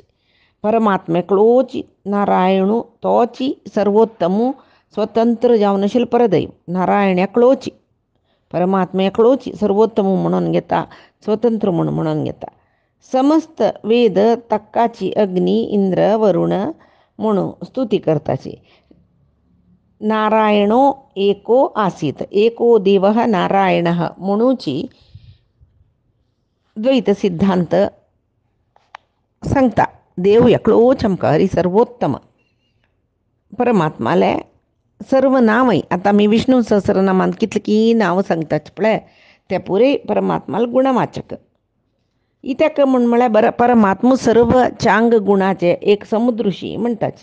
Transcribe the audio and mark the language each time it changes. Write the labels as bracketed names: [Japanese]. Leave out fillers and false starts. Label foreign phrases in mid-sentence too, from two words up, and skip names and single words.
[Konkani] परमात्मा एकलोची नारायणू तोची सर्वोत्तमू स्वतंत्र जावन आशिल्लो परदैव नारायण एकलोची परमात्मा एकलोची सर्वोत्तम म्हणून घेता स्वतंत्र म्हणून घेता. समस्त वेद तक्काची अग्नी इंद्र वरुण म्हणून स्तुती करताची. [Sanskrit] नारायणो एको आसीत एको देवः नारायणः [Konkani] म्हणूची द्वैत सिद्धांत सांगता. देव एकलोच आमकां हरी सर्वोत्तम परमात्माले सर्व नांवय आतां आमी विष्णू सहस्रनामांत कितलीं नांवां सांगतात पळय ते पुरे परमात्माल गुणवाचक. इतक म्हळ्यार परमात्मा सर्व चांग गुणाचे एक समुद्रुशी म्हणटाचे.